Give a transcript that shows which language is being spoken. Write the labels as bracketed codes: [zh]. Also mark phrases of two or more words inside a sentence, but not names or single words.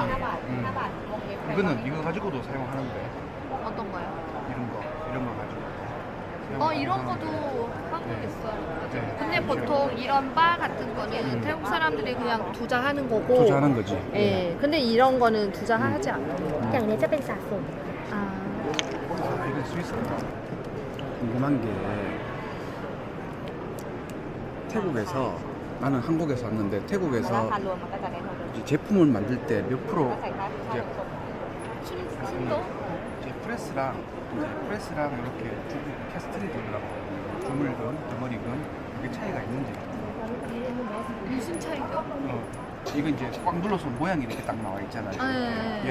[ko] 이거는 이거 가지고도 사용하는데 어떤 거요? 이런 거 가지고 이런 것도 한국 있어요. 네. 근데 보통 이런 바 같은 거는 태국 사람들이 그냥 투자하는 거고. 투자하는 거지. 예. 근데 이런 거는 투자하지 않아요. [th] อย่างนี้จะเป็นสะสม [ko] 아. 이건 스위스인가? 궁금한 게 태국에서 나는 한국에서 왔는데 태국에서 [th] ราคารวมมันก็จะได้เท่าเดิม [ko] 이제 제품을 만들 때 몇 프로 [th] ก็ใส่ค่า [ko] 이제 순도? 이제 프레스랑 이렇게 캐스트리 돌라고 주물건, 덩어리건 이게 차이가 있는지. 무슨 차이죠? 이거 이제 꽉 눌러서 모양이 이렇게 딱 나와 있잖아요. 네.